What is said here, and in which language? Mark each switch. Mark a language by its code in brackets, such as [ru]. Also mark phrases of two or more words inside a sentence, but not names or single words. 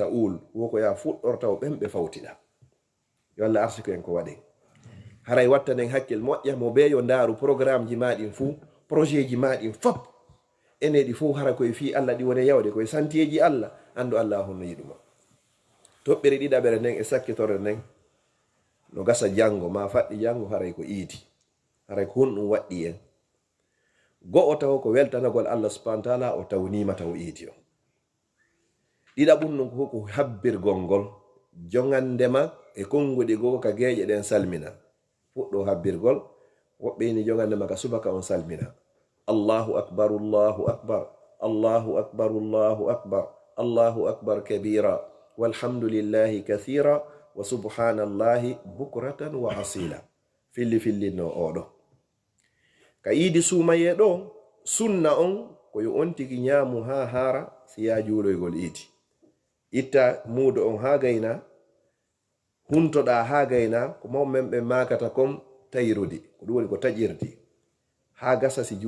[ff] ta'ul woko ya fuɗɗorta o ɓemɓe fawtiɗa yo Allah arsiko en ko waɗen haray wattanen hakkil moƴƴa mo be yo ndaaru programme ji maɗin fuu projet ji maɗin fop ene ɗi fuu hara koye fi Allah ɗi wone yawde koye santieji Allah andu Allah honno yiɗuma toɓɓere ɗiɗaɓere nden e sakkitore nden no gasa janngo ma faɗɗi janngo haray ko iiti haray ko honɗum waɗɗi en go'o taw ko weltanagol Allah [ar] سبحانه وتعالى [ff] o tawnima taw iiti o ɗiɗaɓum ɗum ko habbirgol ngol jongandema e konguɗi goo ka geeƴe ɗen salmina fuɗɗo habbirgol woɓɓe ni jongandema ka subaka on salmina [ar] الله أكبر الله أكبر الله أكبر الله أكبر الله أكبر كبيرا والحمد لله كثيرا وسبحان الله بكرة وأصيلا [ff] filli no oɗo ka yiidi sumaye ɗo sunna on ko yo on tigi ñaamu ha hara siya juuloygol iiti itta muudo on ha gayna huntoɗa ha gayna ko mawmen ɓe makata kom tayrudi ko ɗum woni ko taƴirdi ha gasa